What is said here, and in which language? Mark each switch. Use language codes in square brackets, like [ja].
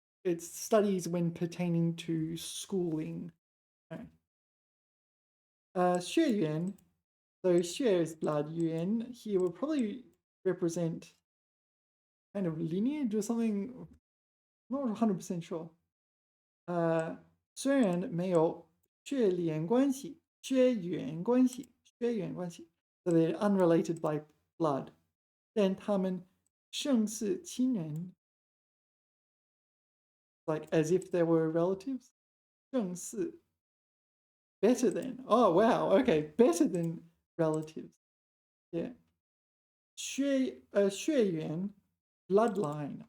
[en] It's studies when pertaining to schooling. Right. 血缘.So 血 is blood. 缘 here will probably represent kind of lineage or something. I'm not 100% sure. [zh] 虽然没有血缘关系, 血缘关系, 血缘关系, [en] so they're unrelated by blood. [zh] 但他们胜似亲人, [en] like as if they were relatives. 胜似, better than. Oh wow, okay, better than relatives. Yeah. 血缘, bloodline.